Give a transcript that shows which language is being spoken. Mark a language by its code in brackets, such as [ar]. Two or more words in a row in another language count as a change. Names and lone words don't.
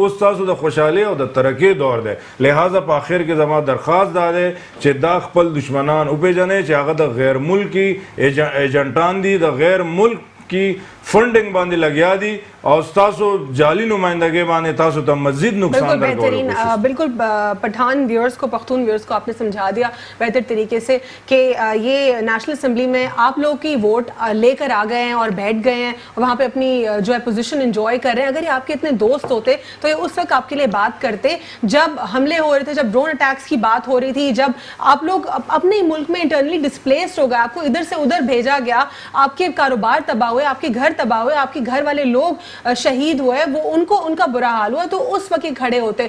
[ps] اوس تاسو د خوشحالۍ او د ترقۍ دور دی. لہٰذا په آخر کې زما درخواست دا دی چې دا خپل دشمنان وپېژنئ چې هغه د غیر ملکي ایجنټان دي, د [ur] غیر ملک کی فنڈنگ [ps] باندې لگیا دي اور تاسو جعلی نمائندگی باندې تاسو ته مزید نقصان [ur] بہترین. بالکل پٹھان ویورز کو, پختون ویورز کو آپ نے سمجھا دیا بہتر طریقے سے کہ یہ [en] National Assembly [ur] میں آپ لوگ کی ووٹ لے کر آ گئے ہیں اور بیٹھ گئے ہیں, وہاں پہ اپنی جو ہے [en] position enjoy [ur] کر رہے ہیں. اگر یہ آپ کے اتنے دوست ہوتے تو یہ اس وقت آپ کے لیے بات کرتے جب حملے ہو رہے تھے, جب [en] drone attacks [ur] کی بات ہو رہی تھی, جب آپ لوگ اپنے ملک میں [en] internally displaced [ur] ہو گئے, آپ کو ادھر سے ادھر بھیجا گیا, آپ کے کاروبار تباہ ہوئے, آپ کے گھر تباہ ہوئے, آپ کے گھر والے لوگ شہید ہوئے, وہ ان کو ان کا برا حال ہوا, تو اس وقت کھڑے ہوتے.